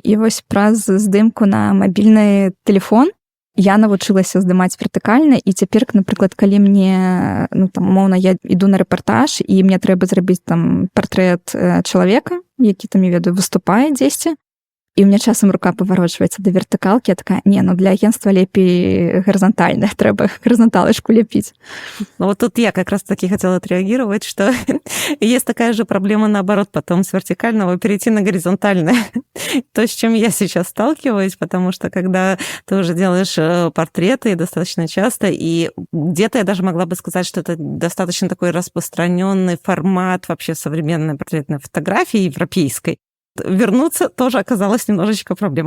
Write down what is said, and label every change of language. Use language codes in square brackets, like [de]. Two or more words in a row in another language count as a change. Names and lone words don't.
[be] І вось праз здымку на мабільны тэлефон я навучылася здымаць вертыкальна, і цяпер, напрыклад, калі мне, ну, там, умоўна, я іду на рэпартаж, і мне трэба зрабіць там партрэт чалавека, які там, я ведаю, выступае дзесьці, і ў мяне часам рука паварочваецца да вертыкалкі, я такая, не, ну для агентства лепей горизонтальна, трэба горизонталочку лепіць. [ru] Ну вот тут я как раз-таки хотела отреагировать, что есть такая же проблема, наоборот, потом с вертикального перейти на горизонтальное. То, с чем я сейчас сталкиваюсь, потому что когда ты уже делаешь портреты достаточно часто, и где-то я даже могла бы сказать, что это достаточно такой распространенный формат вообще современной портретной фотографии европейской, вернуться тоже оказалось немножечко проблемой.